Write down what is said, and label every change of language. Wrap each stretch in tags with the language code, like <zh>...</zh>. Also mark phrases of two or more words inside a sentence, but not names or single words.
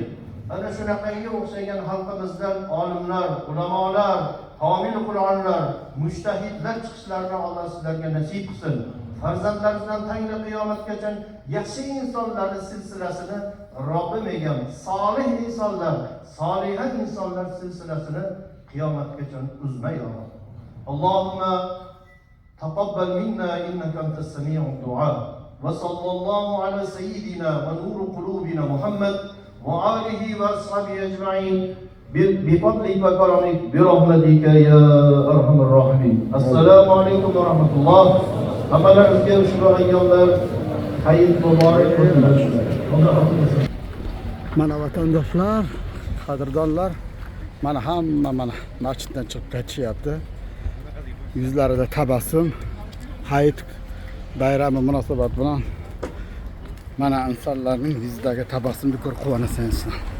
<uz>Ana shunaqangi o'xshagan xalqimizdan olimlar, ulamolar, homil Qur'onlar, mujtahidlar chiqishlarini Alloh sizlarga nasib qilsin. Farzandlaringizdan tangla qiyomatgacha yaxshi insonlarning silsilasini Robbim egam, solih insonlar, soliha insonlar silsilasini qiyomatgacha uzmay Alloh.</uz> <ar>اللهم تقبل منا إنك أنت السميع الدعاء. وصلى الله على سيدنا ونور قلوبنا محمد وآله وأصحابه أجمعين بفضلك وكرمك برحمتك يا أرحم الراحمين. السلام عليكم ورحمة الله.</ar> <uz>Hamalarimizga ushbu ayyomlar hayit muborak bo'lsin. Mana vatandoshlar, qadrdonlar, mana hamma mana masjiddan chiqib ketishyapti. Yuzlarida tabassum, hayit bayrami munosabat bilan mana insonlarning yuzidagi tabassumni ko'rib quvonasizlar.</uz>